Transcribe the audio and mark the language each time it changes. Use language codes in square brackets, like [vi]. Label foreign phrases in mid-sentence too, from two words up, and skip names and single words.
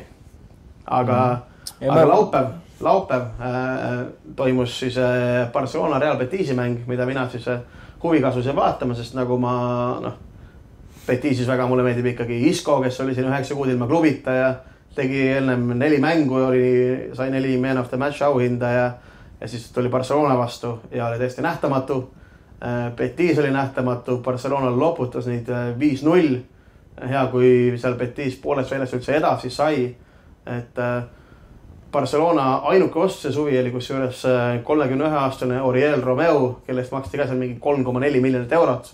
[et] Aga laupäev toimus siis Barcelona Real Betisi mäng, mida mina siis huvikasus ja vaatama, sest nagu ma Betisis väga mulle meeldib ikkagi Isco, kes oli siin 9 kuud ilma klubita ja tegi ennem 4 mängu, sai 4 [en] man of the match [et] auhinda ja siis tuli Barcelona vastu ja oli täiesti nähtamatu. Betis oli nähtamatu, Barcelona loputas neid 5-0. Hea, kui seal Betis poolest väljast üldse edasi sai, et Barcelona ainuke ost see suvi oli kusjuures 31-aastane Oriol Romeu, kellest maksti ka seal mingi 3,4 miljonit eurot.